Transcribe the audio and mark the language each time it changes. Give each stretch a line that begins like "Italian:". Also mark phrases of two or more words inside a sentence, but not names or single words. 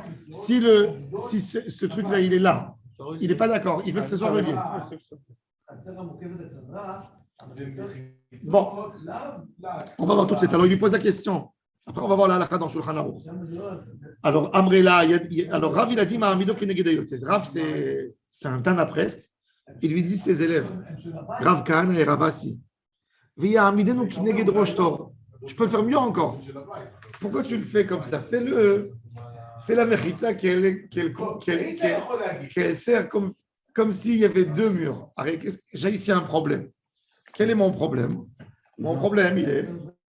French: Si ce truc-là, il est là, il n'est pas d'accord, il veut que ce soit relié. Bon, on va voir tout de suite. Alors, il lui pose la question. Après, on va voir la halakha dans Shulchan Aruch. Alors, Amrela, alors Rav, il a dit
Hebrew: מעמידו כנגד היוצא.
French: Rav, c'est un Tana presque. Il lui dit ses élèves, Rav Kahana et Rav Assi.
Hebrew: ויעמידנו כנגד ראש תור.
French: Je peux le faire mieux encore. Pourquoi tu le fais comme ça? Fais la mechitza qu'elle sert comme s'il y avait 2 murs. J'ai ici un problème. Quel est mon problème? Mon problème, il est.